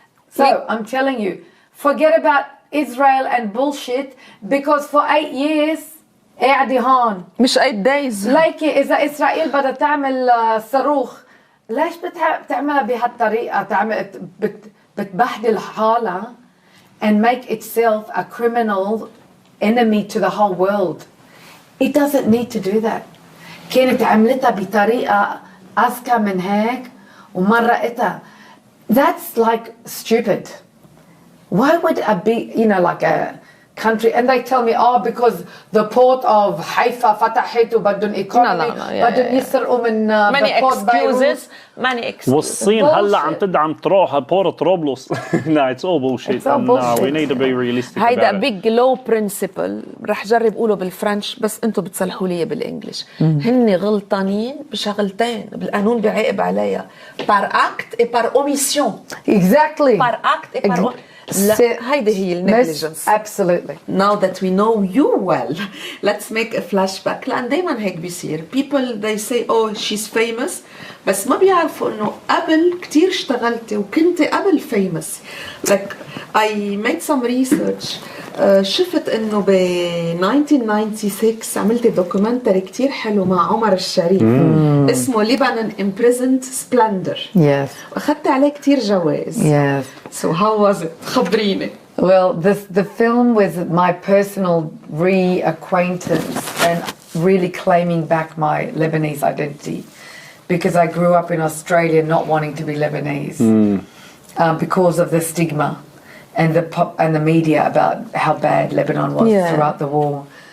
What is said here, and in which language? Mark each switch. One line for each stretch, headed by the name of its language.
English: So I'm telling you, forget about Israel and bullshit because for 8 years
Arabic: قاعدة هون. مش 8 days. ليكي إذا إسرائيل بدها تعمل صاروخ ليش بتعملها بهالطريقة؟ بتبهدل حالها
English: and make itself a criminal enemy to the whole world. It doesn't need to do that.
Arabic: كانت عملتها بطريقة أذكى من هيك ومرقتها.
English: That's like stupid. Why would like a country, and they tell me, because the port of Haifa
Arabic: فتحت وبدهم economy بدهم يسرقوا من
English: many port excuses many excuses.
Arabic: والصين هلا عم تدعم تروح بورت طرابلس.
English: No, it's all bullshit. It's all bullshit. No, we need to be realistic
Arabic: هيدا
English: about it. big low principle.
Arabic: رح جرب قوله بالفرنش بس انتم بتصلحوا لي بالانجلش. هن غلطانين بشغلتين بالقانون بيعاقب عليها
French: par acte et par omission.
English: Exactly.
French: par acte et par
Arabic: لا هيدي هي النيجليجنس.
English: Absolutely. Now that we know you well, let's make a flashback.
Arabic: لأن دايما هيك بيصير.
English: People they say oh she's famous
Arabic: بس ما بيعرفوا إنه قبل كتير اشتغلتي وكنتي قبل famous.
English: Like I made some research.
Arabic: شفت إنه ب 1996 عملت دوكيومنتري كتير حلو مع عمر الشريف اسمه Lebanon Imprisoned Splendor.
English: Yes.
Arabic: وأخذت عليه كتير جوائز.
English: Yes. So how was it?
Arabic: خبريني.
English: Well, the film was my personal reacquaintance and really claiming back my Lebanese identity, because I grew up in Australia not wanting to be Lebanese because of the stigma and the media about how bad Lebanon was throughout the war.